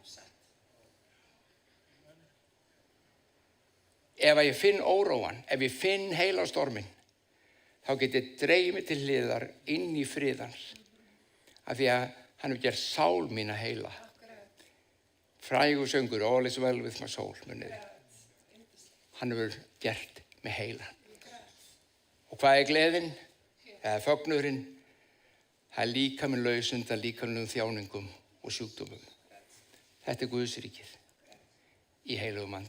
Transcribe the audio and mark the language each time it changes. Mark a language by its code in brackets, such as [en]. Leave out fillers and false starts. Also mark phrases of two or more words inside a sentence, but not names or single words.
[is] Ef ég finn óróan, ef ég finn heilastorminn, þá get ég dregið mig til hliðar inn í friðans. Af því að hann hefur gert sál mína heila. Frægur söngur, [en] all is well with my soul, [is] muniði. Hann hefur gert mig heila. Og hvað gleðin? Eða fögnurinn? Það líkaminn laus undan líkamlegum þjáningum og sjúkdómum. Þetta Guðsríkið í heilugum anda.